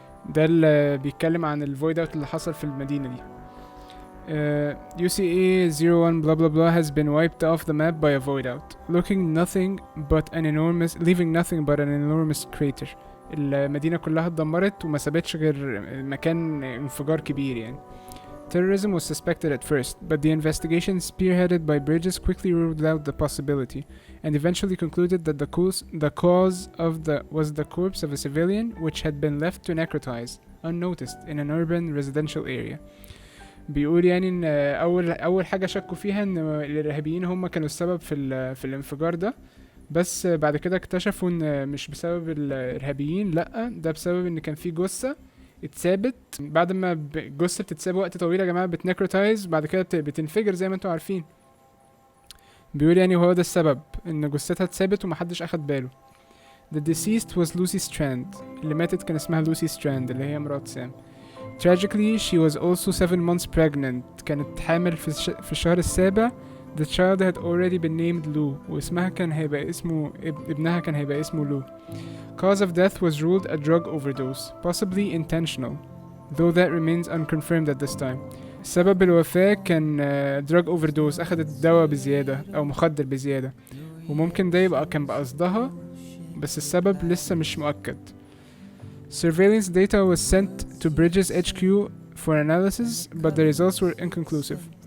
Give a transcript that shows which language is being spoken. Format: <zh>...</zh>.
<ar>ده اللي بيتكلم عن الفويد اوت اللي حصل في المدينة دي.</ar> <en>UCA 01 blah blah blah has been wiped off the map by a void out, leaving nothing but an enormous crater.</en> <ar>المدينة كلها اتدمرت وما سابتش غير مكان انفجار كبير يعني.</ar> <en>Terrorism was suspected at first, but the investigation spearheaded by Bridges quickly ruled out the possibility, and eventually concluded that the cause was the corpse of a civilian which had been left to necrotize, unnoticed, in an urban residential area.</en> <ar>بيقول يعني ان اول حاجة شكوا فيها ان الارهابيين هم كانوا السبب في الانفجار ده، بس بعد كده اكتشفوا ان مش بسبب الارهابيين، لا ده بسبب ان كان في جثة اتثابت. بعد ما الجثة بتتساب وقت طويل يا جماعة بتنكروتايز، بعد كده بتنفجر زي ما انتوا عارفين. بيقول يعني هو ده السبب، ان جثتها اتثابت ومحدش اخد باله.</ar> <en>The deceased was Lucy Strand.</en> <ar>اللي ماتت كان اسمها لوسي ستراند اللي هي مرات سام.</ar> <en>Tragically she was also 7 months pregnant.</en> <ar>كانت حامل في الشهر السابع.</ar> <en>The child had already been named Lou.</en> <ar>واسمها كان هيبقى اسمه ابنها كان هيبقى اسمه لو.</ar> <en>Cause of death was ruled a drug overdose, possibly intentional, though that remains unconfirmed at this time.</en> <ar>سبب الوفاة كان</ar> <en>drug overdose،</en> <ar>أخدت دواء بزيادة أو مخدر بزيادة، وممكن ده يبقى كان بقصدها، بس السبب لسه مش مؤكد.</ar> <en>Surveillance data was sent to Bridges HQ for analysis, but the results were inconclusive.</en>